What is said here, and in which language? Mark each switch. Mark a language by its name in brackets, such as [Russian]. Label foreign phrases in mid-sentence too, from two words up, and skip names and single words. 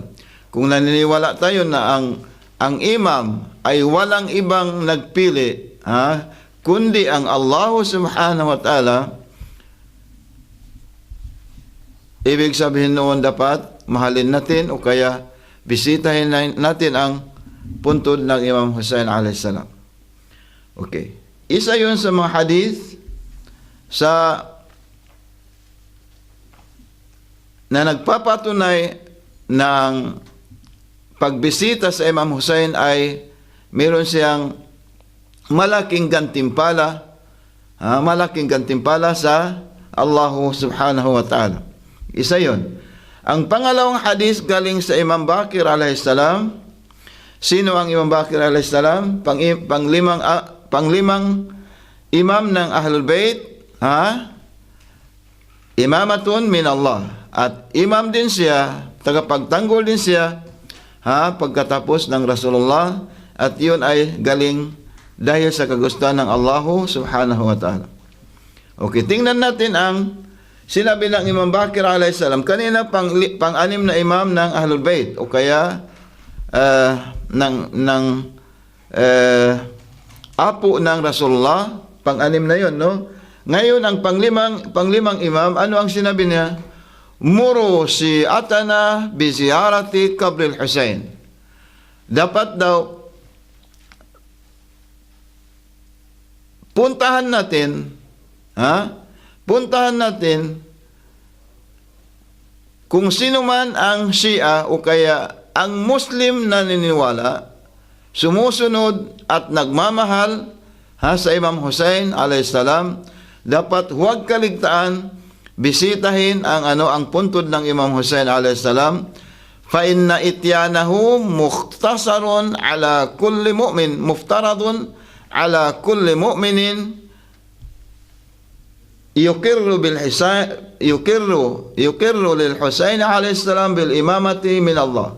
[Filipino] Kung naniniwala tayo na ang imam ay walang ibang nagpili kundi ang Allah [Arabic] سبحانه وتعالى, [Filipino] ibig sabihin noon dapat mahalin natin o kaya bisitahin natin ang puntod ng Imam Husain [Arabic] عليه السلام. [Filipino] Okay. Isa yun sa mga hadith na nagpapatunay ng pagbisita sa Imam Husain ay meron siyang malaking gantimpala sa Allah [Arabic] سبحانه وتعالى. [Filipino] Isa yun. Ang pangalawang hadith galing sa Imam Bakir [Arabic] عليه السلام. [Filipino] Sino ang Imam Bakir [Arabic] عليه السلام? [Filipino] Panglimang imam ng Ahlul Bayt, [Arabic] إمامة من الله. [Filipino] At imam din siya, tagapagtanggol din siya pagkatapos ng Rasulullah, at yun ay galing dahil sa kagustuhan ng Allah [Arabic] سبحانه وتعالى. [Filipino] Okay, tingnan natin ang sinabi ng Imam Bakir [Arabic] عليه السلام. [Filipino] Kanina pang-anim na imam ng Ahlul Bayt o kaya apo ng Rasulullah, pang-anim na yun, no? Ngayon ang panglimang imam, ano ang sinabi niya? [Arabic] مروا شيعتنا بزيارة قبر الحسين. [Filipino] Dapat daw puntahan natin kung sino man ang Shia o kaya ang Muslim na naniniwala, sumusunod at nagmamahal sa Imam Husain [Arabic] عليه السلام, [Filipino] dapat huwag kaligtaan bisitahin ang puntod ng Imam Husain [Arabic] عليه السلام فإن إتيانه مختصر على كل مؤمن مفترض على كل مؤمن يقر للحسين عليه السلام بالإمامة من الله.